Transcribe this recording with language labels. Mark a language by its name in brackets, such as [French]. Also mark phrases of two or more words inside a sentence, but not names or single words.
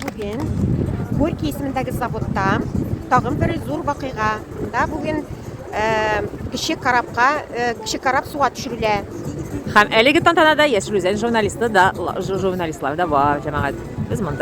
[Uzbek] Bugün Gorki ismindagi zavodda tag'in bir zo'r vaqiga. Bugün kishi karab suga tushiriladi. [Tatar] Һәм әлеге тантанада яшь үзән журналистлар да бар, җәмәгать. Без монда.